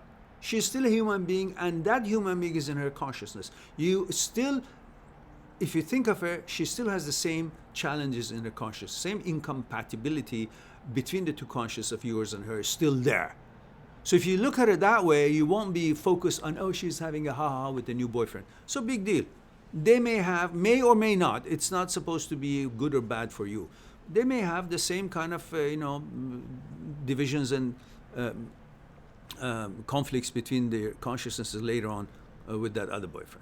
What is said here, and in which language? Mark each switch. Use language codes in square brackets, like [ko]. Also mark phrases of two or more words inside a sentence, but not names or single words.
[en] She's still a human being, and that human being is in her consciousness. If you think of her, she still has the same challenges in her consciousness, same incompatibility between the two conscious of yours and her is still there. So if you look at her that way, you won't be focused on, oh, she's having a ha-ha with a new boyfriend. So big deal. They may or may not. It's not supposed to be good or bad for you. They may have the same kind of, divisions and conflicts between their consciousnesses later on with that other boyfriend.